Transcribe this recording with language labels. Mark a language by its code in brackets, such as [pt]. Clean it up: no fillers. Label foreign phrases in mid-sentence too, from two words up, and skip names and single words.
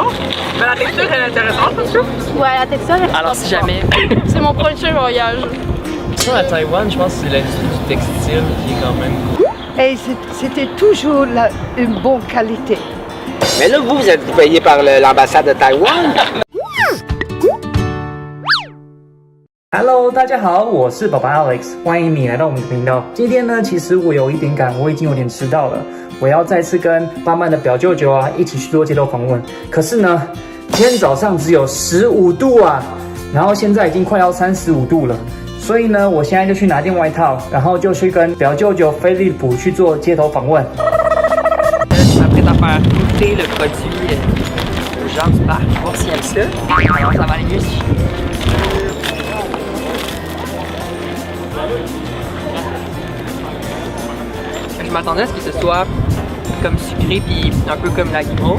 [fr] Mais la texture elle est intéressante, je trouve. Ouais, la texture est Alors si jamais. C'est mon prochain voyage. À Taïwan, je pense que c'est l'industrie du textile qui est quand même cool. Et c'était toujours une bonne qualité. Mais là, vous êtes payé par l'ambassade de Taïwan. [zh] Hello， 大家好，我是爸爸 Alex， 欢迎你来到我们的频道。今天呢，其实我有一点赶，我已经有点迟到了，我要再次跟巴曼的表舅舅啊一起去做街头访问。可是呢，今天早上只有15度啊，然后现在已经快要35度了。所以呢，我现在就去拿件外套，然后就去跟表舅舅菲利普去做街头访问。 [fr] Je m'apprête à faire goûter le produit aux gens du parc, voir s'ils aiment ça. Alors ça va aller mieux si je m'attendais à ce que ce soit comme sucré puis un peu comme la guimauve.